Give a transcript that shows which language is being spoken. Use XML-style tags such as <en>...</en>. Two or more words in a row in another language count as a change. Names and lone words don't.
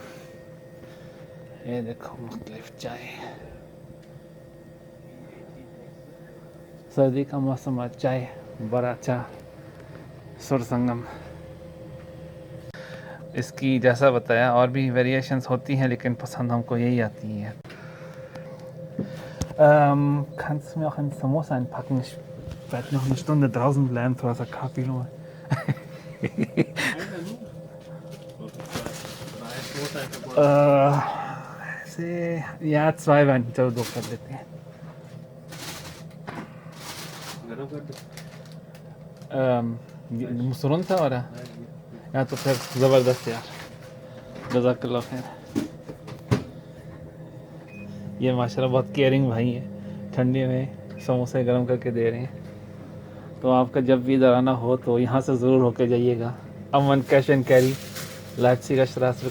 <hi>ये देखो मुख्तलिफ चाय, सर्दी का मौसम, चाय बड़ा अच्छा सुर संगम। इसकी जैसा बताया और भी वेरिएशंस होती हैं, लेकिन पसंद हमको यही आती हैं.</hi> <de>Kannst du mir auch ein Samosa einpacken? Ich werde noch eine Stunde draußen bleiben,</de> <hi>थोड़ा सा खा पी लूँ. ऐसे या 2 Wein, चलो 2 कर लेते हैं.</hi> <de>musst du runter oder? Ja,</de> <hi>तो फिर ज़बरदस्त यार.</hi> <ar>جزاك الله خير.</ar> <hi>ये माशाल्लाह बहुत केयरिंग भाई हैं, ठंडी में समोसे गर्म करके दे रहे हैं. तो आपका जब भी इधर आना हो तो यहाँ से ज़रूर होके जाइएगा. अमन कैश एंड कैरी, लाइप्ज़िग स्ट्रासे.</hi>